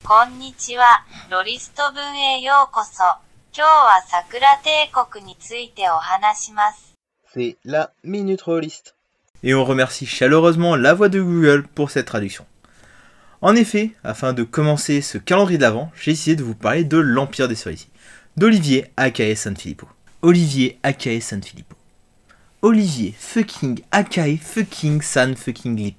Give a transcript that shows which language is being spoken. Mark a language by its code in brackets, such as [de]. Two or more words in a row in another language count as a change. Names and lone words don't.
[ja] こんにちは、ロリスト文へようこそ。今日は桜帝国についてお話します。 [fr] C'est la Minute Rolliste. Et on remercie chaleureusement la voix de Google pour cette traduction. En effet, afin de commencer ce calendrier de l'Avent, j'ai décidé de vous parler de l'Empire des Cerisiers, d'Olivier aka Sanfilippo. Olivier aka Sanfilippo. Olivier fucking aka fucking San fucking Lippo.